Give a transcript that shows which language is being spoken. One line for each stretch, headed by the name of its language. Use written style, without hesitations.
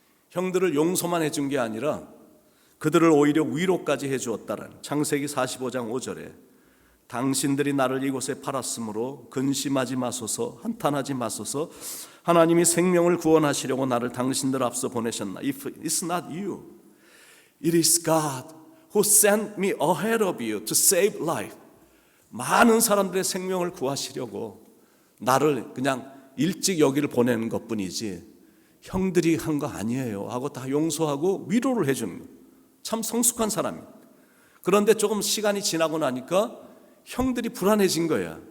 Korean: 형들을 용서만 해준 게 아니라 그들을 오히려 위로까지 해주었다라는 창세기 45장 5절에 당신들이 나를 이곳에 팔았으므로 근심하지 마소서, 한탄하지 마소서. 하나님이 생명을 구원하시려고 나를 당신들 앞서 보내셨나.
English: If it's not you, it is God who sent me ahead of you to save life.
Korean: 많은 사람들의 생명을 구하시려고 나를 그냥 일찍 여기를 보내는 것뿐이지 형들이 한 거 아니에요 하고 다 용서하고 위로를 해주는 거예요. 참 성숙한 사람이에요. 그런데 조금 시간이 지나고 나니까 형들이 불안해진 거야.